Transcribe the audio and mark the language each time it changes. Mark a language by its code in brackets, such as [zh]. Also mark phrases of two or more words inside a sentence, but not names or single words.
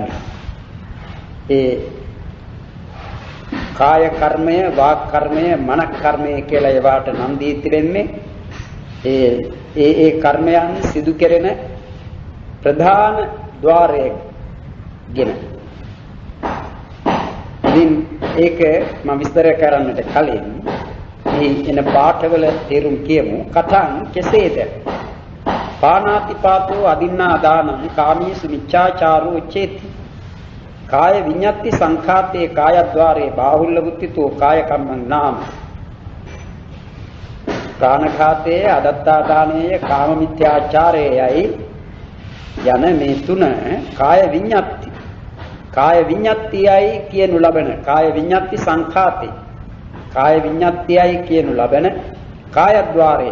[si] ඒ කාය කර්මය, වාක් කර්මය, මනක් කර්මය කියලා ඒවාට නම් දී තිරෙන්නේ ඒ කර්මයන් සිදු කෙරෙන ප්‍රධාන ద్వාරයෙන් ගෙන. ඉතින් ඒක මම විස්තර කරන්නට කලින් මේ එන පාඨවල තේරුම් කියමු. කතං කෙසේද? [pi] පානාතිපාතෝ අදින්නා දානං කාමීසු මිච්ඡාචාරෝ චේති. කාය විඤ්ඤාති සංඛාතේ කායද්්වාරේ බාහුල්ල බුද්ධිතෝ කාය කම්මං නාම. [si] ප්‍රාණඝාතයේ, අදත්තා දානයේ, කාම මිත්‍යාචාරයේයි යන මේ තුන කාය විඤ්ඤාති. කාය විඤ්ඤාතියයි කියනු ලබන කාය විඤ්ඤාති සංඛාතේ. කාය විඤ්ඤාතියයි කියනු ලබන කායද්්වාරේ.